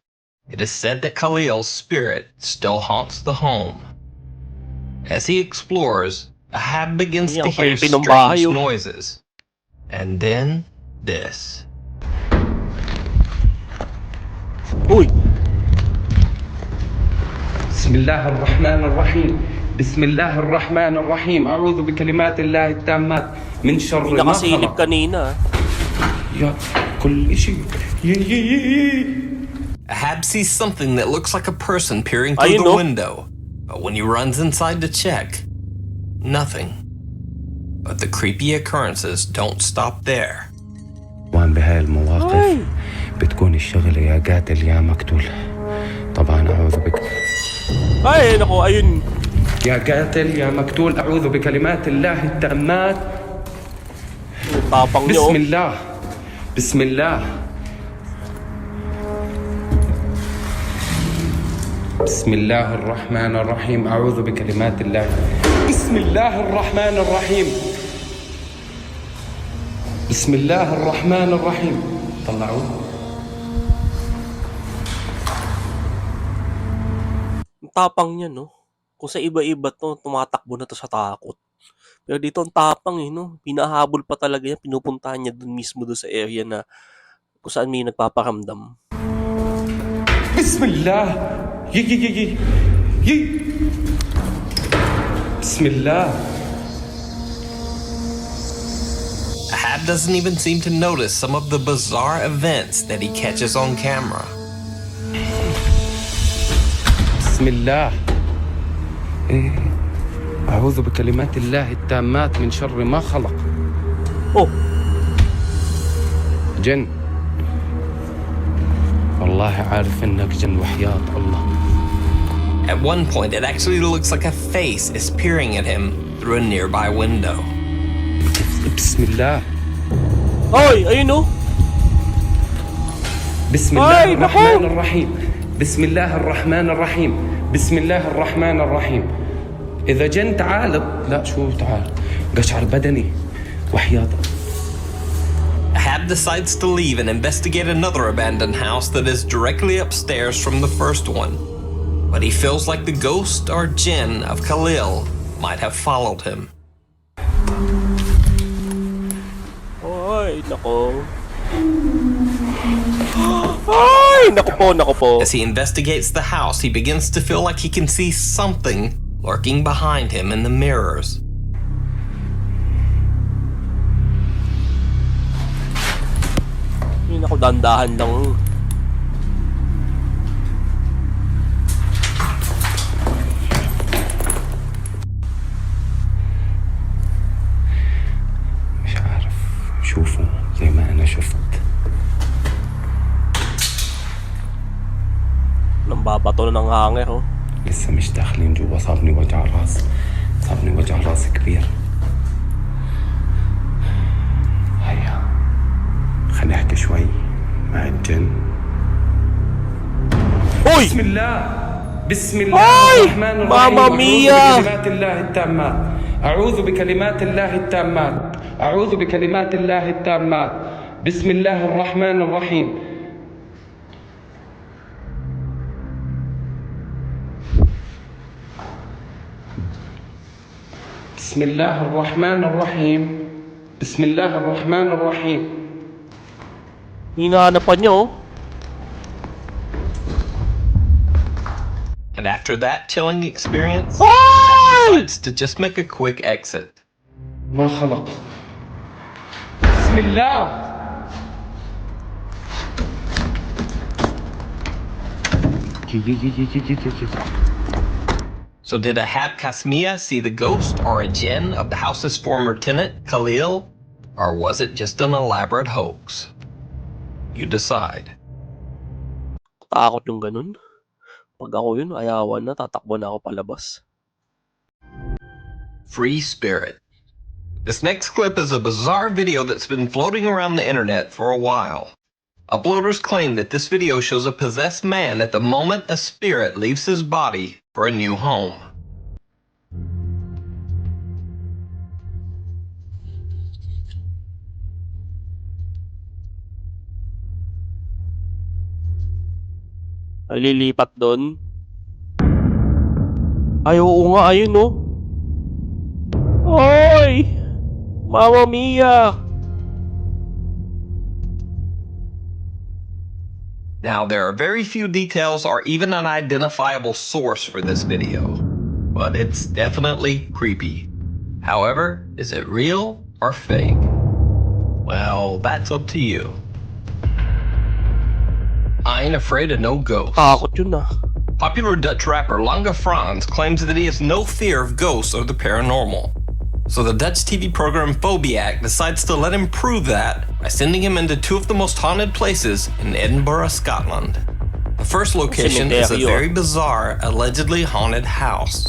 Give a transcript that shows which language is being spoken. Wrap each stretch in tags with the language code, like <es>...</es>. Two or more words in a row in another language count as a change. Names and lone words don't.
<en>It is said that Khalil's spirit still haunts the home. As he explores, Ahab begins to hear strange noises. And then, this. Uy!</en> <ar>بسم الله الرحمن الرحيم بسم الله الرحمن الرحيم أعوذ بكلمات الله التامات من شر ما</ar> <tl>Nakasilip</tl> <ar>خلق</ar> <tl>kanina.</tl> <ar>يا كل شيء</ar> <en>Ahab sees something that looks like a person peering through the window, but when he runs inside to check, nothing. But the creepy occurrences don't stop there.</en> <ar>طبعا بهاي المواقف بتكون الشغلة يا قاتل يا مقتول. طبعا أعوذ بك.</ar> <tl>Ay, nako, ayun.</tl> <ar>يا قاتل يا مقتول أعوذ بكلمات الله التامات</ar> <tl>Tapang nyo.</tl> <ar>بسم الله بسم الله بسم الله الرحمن الرحيم أعوذ بكلمات الله. بسم الله الرحمن الرحيم. بسم الله الرحمن الرحيم. طلعوا.</ar> <tl>Ang tapang niya, no? Kung sa iba-iba to, tumatakbo na to sa takot. Pero dito ang tapang eh, no? Pinahabol pa talaga yan, pinupuntahan niya dun mismo doon sa area na kung saan may nagpaparamdam.</tl> <ar>بسم الله. يي. بسم الله.</ar> <en>Ahab doesn't even seem to notice some of the bizarre events that he catches on camera.</en> <ar>بسم الله. أعوذ بكلمات الله التامات من شر ما خلق. Oh, جن. والله عارف إنك جن وحياة الله.</ar> <en>At one point, it actually looks like a face is peering at him through a nearby window.</en> <ar>بسم الله.</ar> <tl>Oy, ayun no?</tl> <ar>بسم أي، الله نحو. الرحمن الرحيم. بسم الله الرحمن الرحيم. بسم الله الرحمن الرحيم. إذا جن تعال. لا شو تعال. قشعر بدني وحياة.</ar> <en>Ahab decides to leave and investigate another abandoned house that is directly upstairs from the first one. But he feels like the ghost or jinn of Khalil might have followed him.</en> <tl>Ay, nako. Ay, nako po. As he investigates the house, he begins to feel like he can see something lurking behind him in the mirrors. Ay, nako, dandahan lang.</tl> <ar>مش عارف شوفوا زي ما أنا شفت.</ar> <tl>Nang babato na ng hanger, oh.</tl> <ar>لسه مش داخلين جوا صابني وجع راس. صابني وجع راس كبير. هيا خلينا نحكي شوي مع الجن. Uy! بسم الله. بسم الله أي! الرحمن الرحيم.</ar> <it>Mamma mia!</it> <ar>أعوذ بكلمات الله التامات. أعوذ بكلمات الله التامات. أعوذ بكلمات الله التامات. بسم الله الرحمن الرحيم. بسم الله الرحمن الرحيم. بسم الله الرحمن الرحيم.</ar> <tl>Hinahanapan niya, oh.</tl> <en>And after that chilling experience, Ay! decides to just make a quick exit.</en> <ar>ما خلق. بسم الله.</ar> <en>So did Ahab Kasmia see the ghost or a jinn of the house's former tenant, Khalil? Or was it just an elaborate hoax? You decide.</en> <tl>Takot yung ganun. Pag ako yun, ayawan na, tatakbo na ako palabas.</tl> <en>Free Spirit. This next clip is a bizarre video that's been floating around the internet for a while. Uploaders claim that this video shows a possessed man at the moment a spirit leaves his body for a new home.</en> <tl>Ay, lilipat doon. Ay, oo nga, ayun, no? Oy!</tl> <it>Mama Mia!</it> <en>Now, there are very few details or even an identifiable source for this video, but it's definitely creepy. However, is it real or fake? Well, that's up to you. I ain't afraid of no ghosts.</en> <tl>Takot yun, ah.</tl> <en>Popular Dutch rapper Lange Frans claims that he has no fear of ghosts or the paranormal. So the Dutch TV program Phobiac decides to let him prove that by sending him into two of the most haunted places in Edinburgh, Scotland. The first location is a very bizarre, allegedly haunted house.</en>